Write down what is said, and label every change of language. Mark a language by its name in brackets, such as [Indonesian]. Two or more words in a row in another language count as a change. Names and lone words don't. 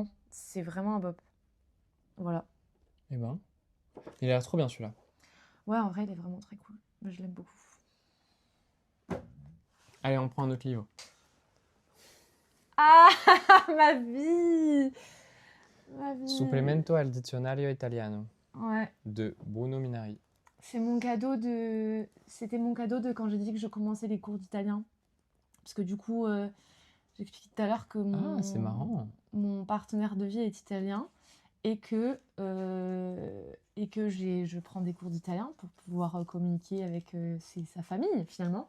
[French] C'est vraiment un bop. Voilà. Eh ben, il a l'air trop bien celui-là. Ouais, en vrai, il est vraiment très cool. Moi, je l'aime beaucoup. Allez, on prend un autre livre. Ah, ma vie! Ma vie. Supplemento al dizionario italiano Ouais. de Bruno Minari. C'était mon cadeau de quand j'ai dit que je commençais les cours d'italien. Parce que du coup, j'expliquais tout à l'heure que Ah, c'est marrant. mon partenaire de vie est italien et que je prends des cours d'italien pour pouvoir communiquer avec sa famille finalement.